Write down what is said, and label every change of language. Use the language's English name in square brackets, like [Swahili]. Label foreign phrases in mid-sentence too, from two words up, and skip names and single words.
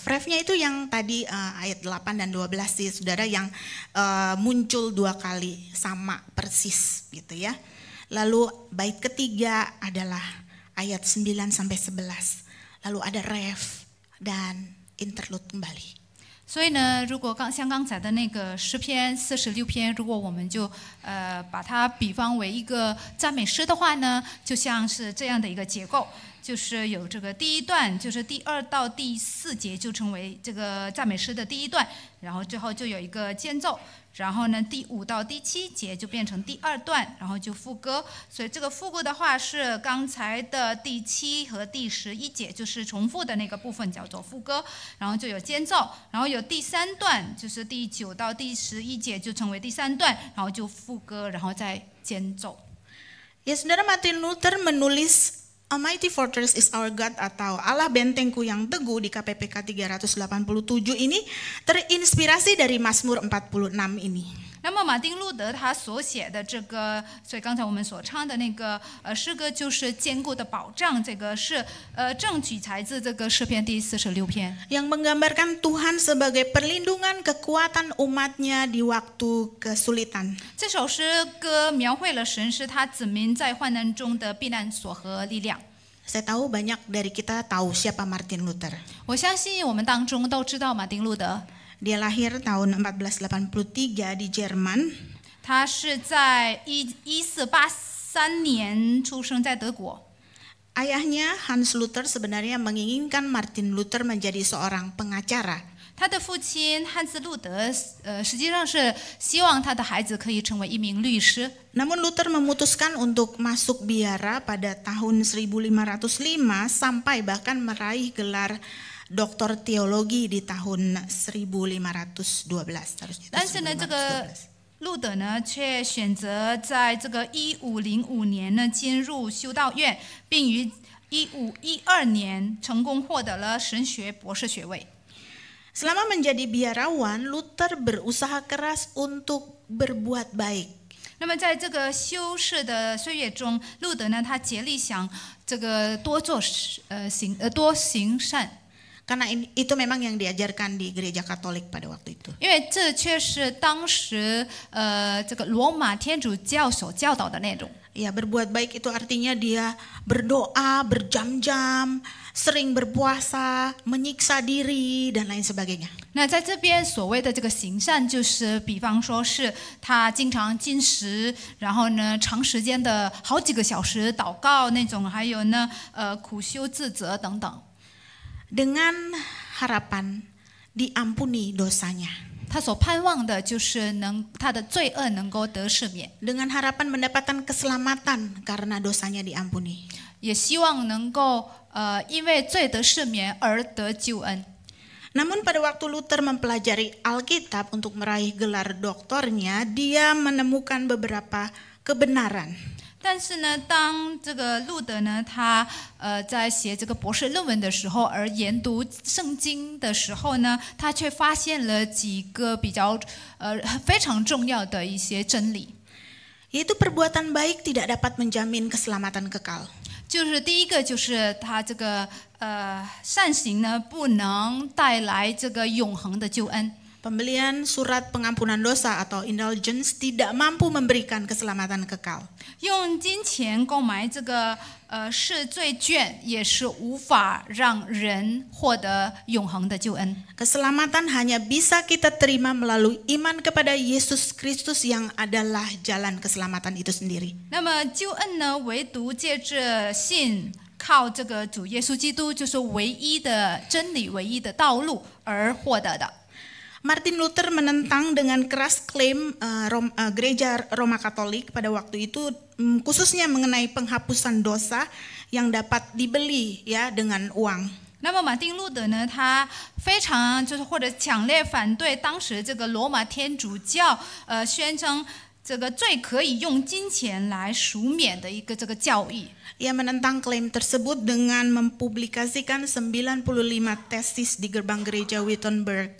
[Indonesian] Refnya itu yang tadi ayat 8 dan 12 sih saudara, yang muncul 2 kali sama persis gitu ya. Lalu bait ketiga adalah ayat 9 sampai 11. Lalu ada ref dan interlude kembali. [Chinese] 所以呢，如果像刚才的那个诗篇46篇，如果我们就把它比方为一个赞美诗的话呢，就像是这样的一个结构，就是有这个第一段，就是第2到第4节就成为这个赞美诗的第一段，然后之后就有一个间奏，然后呢第5到第7节就变成第2段，然后就副歌。所以这个副歌的话是刚才的第7和第11节，就是重复的那个部分叫做副歌，然后就有间奏，然后有第3段，就是第9到第11节就成为第3段，然后就副歌，然后再间奏。 [Indonesian] Ya saudara, Martin Luther menulis A Mighty Fortress is Our God atau Allah Bentengku yang Teguh di KPPK 387 ini terinspirasi dari Mazmur 46 ini. [Chinese] 那么马丁路德他所写的这个，所以刚才我们所唱的那个诗歌就是坚固的保障，这个是正取材自这个诗篇第46篇， [Indonesian] yang menggambarkan Tuhan sebagai perlindungan kekuatan umatnya di waktu kesulitan. [Chinese] 这首诗歌描绘了神是他子民在患难中的避难所和力量。 [Indonesian] Saya tahu banyak dari kita tahu siapa Martin Luther. [Chinese] 我相信我们当中都知道马丁路德， [Indonesian] Dia lahir tahun 1483 di Jerman. [Chinese] 他是在1483年出生在德国。 [Indonesian] Ayahnya Hans Luther sebenarnya menginginkan Martin Luther menjadi seorang pengacara. [Chinese] 他的父亲汉斯路德，实际上是希望他的孩子可以成为一名律师。 [Indonesian] Namun Luther memutuskan untuk masuk biara pada tahun 1505 sampai bahkan meraih gelar doktor teologi di tahun 1512. [Chinese] 但是呢，这个路德呢，却选择在这个1505年呢进入修道院，并于1512年成功获得了神学博士学位。 [Indonesian] Selama menjadi biarawan, Luther berusaha keras untuk berbuat baik. [Chinese] 那么在这个修士的岁月中，路德呢，他竭力想这个多行善。 [Indonesian] Karena itu memang yang diajarkan di gereja Katolik pada waktu itu. [Chinese] 因为这却是当时这个罗马天主教所教导的内容。 [Indonesian] Ya, berbuat baik itu artinya dia berdoa berjam-jam, sering berpuasa, menyiksa diri dan lain sebagainya. [Chinese] 那在这边所谓的这个行善，就是比方说是他经常禁食，然后呢长时间的好几个小时祷告那种，还有呢苦修自责等等。 [Indonesian] Dengan harapan diampuni dosanya. [Chinese] 他所盼望的就是他的罪恶能够得赦免， [Indonesian] Dengan harapan mendapatkan keselamatan karena dosanya diampuni. [Chinese] 也希望能够因为罪得赦免而得救恩。 [Indonesian] Namun pada waktu Luther mempelajari Alkitab untuk meraih gelar doktornya, dia menemukan beberapa kebenaran. [Chinese] 但是呢，当这个路德呢，他在写这个博士论文的时候，而研读圣经的时候呢，他却发现了几个比较非常重要的一些真理。 [Indonesian] Yaitu perbuatan baik tidak dapat menjamin keselamatan kekal. [Chinese] 就是第一个，就是他这个善行呢，不能带来这个永恒的救恩。 [Indonesian] Pembelian surat pengampunan dosa atau indulgence tidak mampu memberikan keselamatan kekal. [Chinese] 用金钱购买这个赦罪券，也是无法让人获得永恒的救恩。 [Indonesian] Keselamatan hanya bisa kita terima melalui iman kepada Yesus Kristus yang adalah jalan keselamatan itu sendiri. [Chinese] 那么救恩呢，唯独借着信，靠这个主耶稣基督，就是唯一的真理、唯一的道路而获得的。 [Indonesian] Martin Luther menentang dengan keras klaim gereja Roma Katolik pada waktu itu, khususnya mengenai penghapusan dosa yang dapat dibeli ya dengan uang. [Chinese] 那么马丁路德呢，他非常或者强烈反对当时这个罗马天主教宣称这个最可以用金钱来赎免的一个这个教义。 [Indonesian] Ia menentang klaim tersebut dengan mempublikasikan 95 tesis di gerbang gereja Wittenberg.